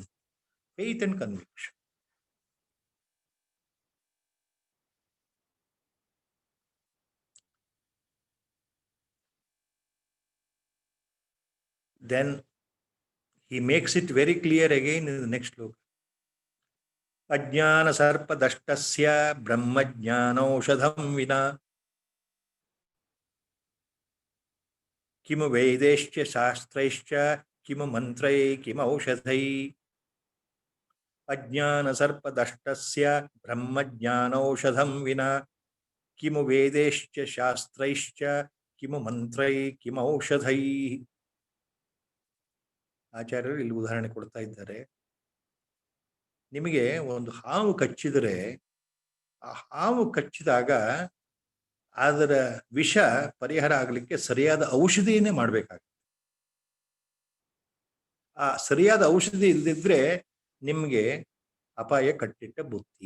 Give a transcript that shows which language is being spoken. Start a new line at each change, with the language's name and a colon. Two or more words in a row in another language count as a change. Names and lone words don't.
English: Faith and conviction. Then he makes it very clear again in the next sloka.
Sanskrit: अज्ञान सर्प दष्टस्य ब्रह्मज्ञानौषधं विना किमु वेदैश्च शास्त्रैश्च किमु मन्त्रैः किमु औषधैः. अज्ञान सर्प दष्टस्य ब्रह्मज्ञानौषधं विना किमु वेदैश्च शास्त्रैश्च किमु मन्त्रैः किमु औषधैः.
Kannada: ಆಚಾರ್ಯರು ಇಲ್ಲಿ ಉದಾಹರಣೆ ಕೊಡ್ತಾ ಇದ್ದಾರೆ. ನಿಮಗೆ ಒಂದು ಹಾವು ಕಚ್ಚಿದರೆ ಆ ಹಾವು ಕಚ್ಚಿದಾಗ ಅದರ ವಿಷ ಪರಿಹಾರ ಆಗಲಿಕ್ಕೆ ಸರಿಯಾದ ಔಷಧಿಯನ್ನೇ ಮಾಡಬೇಕಾಗುತ್ತೆ. ಆ ಸರಿಯಾದ ಔಷಧಿ ಇಲ್ಲದಿದ್ರೆ ನಿಮಗೆ ಅಪಾಯ ಕಟ್ಟಿಟ್ಟ ಬುತ್ತಿ.